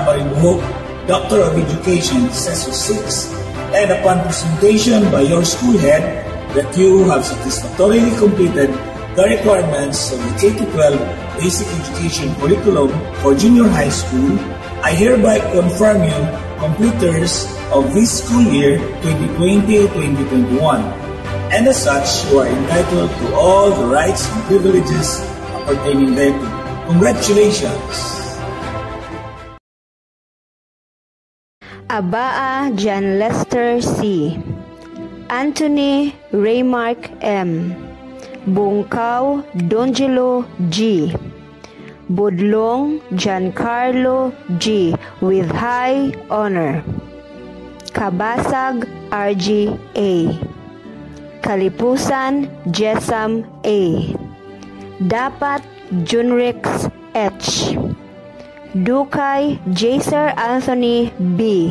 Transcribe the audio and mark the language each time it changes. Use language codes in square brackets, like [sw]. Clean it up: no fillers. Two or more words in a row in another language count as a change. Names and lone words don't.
[en] Maribuhok, Doctor of Education, CESO 6, and upon presentation by your school head that you have satisfactorily completed the requirements of the K-12 Basic Education Curriculum for Junior High School, I hereby confirm you completers of this school year 2020-2021, and as such, you are entitled to all the rights and privileges appertaining thereto. Congratulations! Abaa John Lester C. Anthony Raymark M. Bungkaw Dongelo G. Budlong Giancarlo G. with high honor. Kabasag RG A. Kalipusan Jesam A. Dapat Junrix H. Dukay Jaser Anthony B.